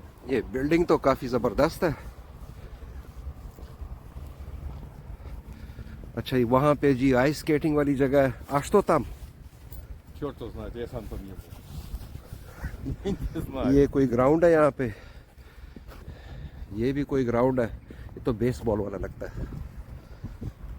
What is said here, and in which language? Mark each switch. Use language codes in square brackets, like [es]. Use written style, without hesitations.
[hi] ये बिल्डिंग तो काफी जबरदस्त है। अच्छा, वहां पे जी आइस स्केटिंग वाली जगह है। आज तो तम [ru] Черт его знает, я сам там не был. Не знаю. [hi] ये कोई ग्राउंड है यहाँ पे, ये भी कोई ग्राउंड है। ये तो बेसबॉल वाला लगता है।